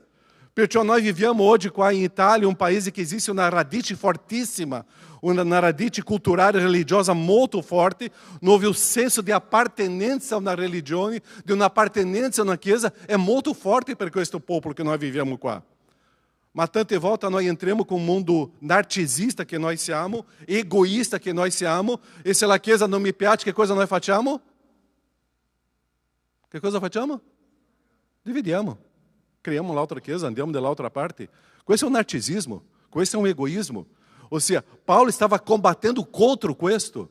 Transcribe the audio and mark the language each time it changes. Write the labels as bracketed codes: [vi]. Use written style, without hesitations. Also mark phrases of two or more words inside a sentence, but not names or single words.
[it] Perciò noi viviamo oggi qua in Itália, um paese che esiste una radice fortissima, una radice culturale e religiosa molto forte, dove il senso di appartenenza a una religione, di un'appartenenza a una chiesa, è molto forte per questo popolo che noi viviamo qua. Ma tante volte noi entriamo [pt] com um mundo [it] narcisista che noi siamo, egoísta che noi siamo, e se la chiesa non mi piace, che cosa noi facciamo? Che cosa facciamo? Dividiamo. Criamo l'altra chiesa, andiamo dall'altra parte. Questo è un narcisismo, questo è un egoísmo. Ossia, Paulo stava combatendo contro questo.